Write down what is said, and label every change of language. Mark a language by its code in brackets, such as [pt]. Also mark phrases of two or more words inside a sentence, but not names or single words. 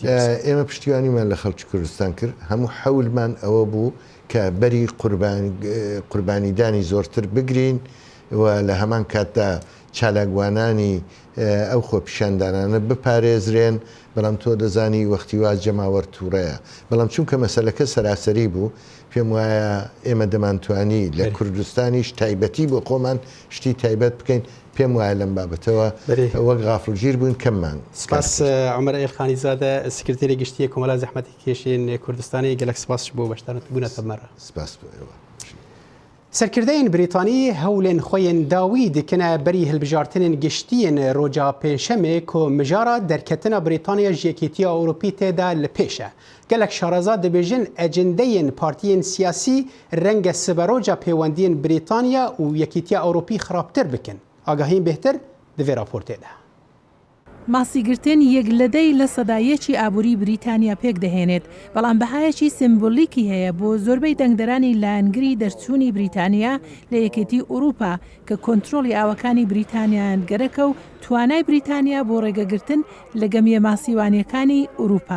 [ckb] ئێمە پشتیوانیمان لە خەڵکی کوردستان کرد هەموو حەولمان ئەوە بوو کە بەری قوربانیدانی زۆرتر بگرین و لە هەمان کاتدا چالاکوانانی ئەو خۆپیشاندانانە بپارێزرێن بەڵام تۆ دەزانی وەختی وا جەماوەر تووڕەیە بەڵام چونکە مەسەلەکە سەراسەری بوو پێم وایە ئێمە دەمانتوانی لە کوردستانیش تایبەتی بۆ خۆمان شتی تایبەت بکەین پێم وایە لەم بابەتەوە وەک غافڵگیر بوون کەممان سپاس عومەر ئێلخانیزادە سکرتێری گشتیە کۆمەلا زەحمەتکێشین کوردستانی گەلک سپاسش بۆ بەشدارت بوونەتە مەرە سپاس بۆ [ku] سەرکردەیەن بریتانی هەولێن خۆیان داوی دکەنە بەری هەلبژارتنên گشتیên ڕۆژا پێنجشەمê ku mijara derketina Brîtanya ji Yekîtiya Ewropî têda li pêş e. Gelek şaraza dibêjin ecendeyên partiyên siyasî renge siberoca pêwendiyên Brîtanya û Yekîtiya Ewropî xirabtir bikin. Agahiyên bêhtir di vê raportê de. [ckb] ماسیگرتن یەک لەدەی لە سەدایەکی ئابووری بریتانیا پێک دەهێنێت بەڵام بەهایەکی سمبۆلیکی هەیە بۆ زۆربەی دەنگدەرانی لایەنگری دەرچوونی بریتانیا لە یەکێتی ئوروپا کە کۆنتترۆلی ئاوەکانی بریتانیان گەرەکە و توانای بریتانیا بۆ ڕێگەگرتن لە گەمیە ماسیوانیەکانی ئوروپا.